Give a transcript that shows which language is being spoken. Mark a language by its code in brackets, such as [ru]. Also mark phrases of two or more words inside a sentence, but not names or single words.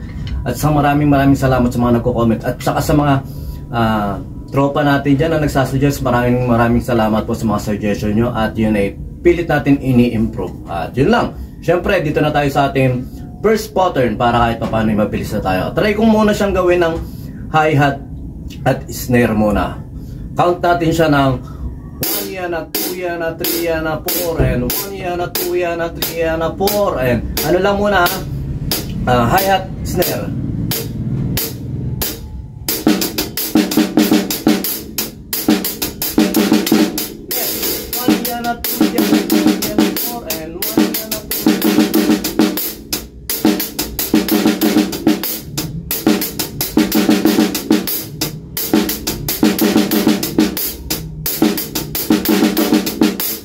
[tl] At sa maraming salamat sa mga nagko-comment. At saka sa mga tropa natin dyan na nagsasuggest, maraming salamat po sa mga suggestion nyo. At yun ay pilit natin ini-improve. At yun lang. Siyempre, dito na tayo sa ating [en] first pattern [tl] para kahit pa paano mabilis na tayo. Try ko muna siyang gawin ng hi-hat at snare muna. Count natin siya ng 1 yana, 2 yana, 3 yana, 4 and 1 yana, 2 yana, 3 yana, 4 and ano lang muna hi-hat, snare. Yes, 1 yana, 2 yana, 3 yana, 4 and 1 yana, 2.